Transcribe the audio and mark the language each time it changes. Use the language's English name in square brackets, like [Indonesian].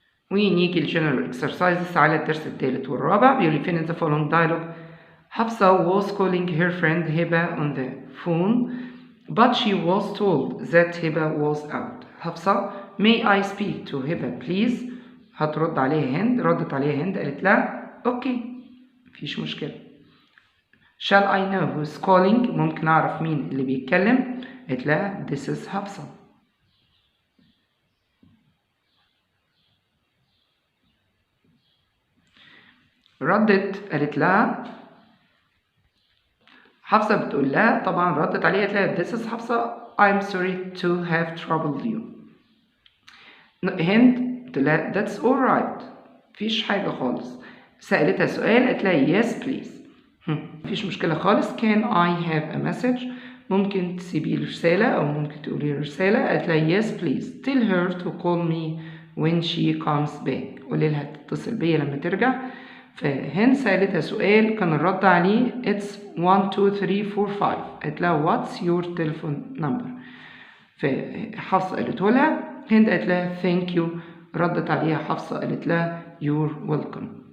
[Arabic] ونيجي الجنرال exercises على الدرس الثالث والرابع. بيقول لي [English] finish the following dialogue. حفصة was calling her friend هبة on the phone but she was told that هبة was out. حفصة may I speak to هبة please. [Arabic] هترد عليها هند. ردت عليها هند قالت لها اوكي مفيش مشكلة. [English] shall I know who's calling. [Arabic] ممكن أعرف مين اللي بيتكلم. قالت لها [English] this is حفصة. [Arabic] ردت قالت لها حفصة بتقول لها طبعا ردت عليها قالت لها [English] this is حفصة I'm sorry to have troubled you. [Arabic] هند قالت لها [English] that's alright [Arabic] مفيش حاجة خالص. سألتها سؤال قالت لها [English] yes please. [Arabic] مفيش مشكلة خالص. [English] can I have a message. [Arabic] ممكن تسيبي لي رسالة أو ممكن تقولي رسالة. قالت لها [English] yes please tell her to call me when she comes back. [Arabic] قولي لها تتصل بيا لما ترجع. فهند سألتها سؤال كان الرد عليه [English] it's 1 2 3 4 5. [Arabic] قالت لها [English] what's your telephone number. [Arabic] فحفصة قالته لها. هند قالت لها [English] thank you. [Arabic] ردت عليها حفصة قالت لها [English] you're welcome.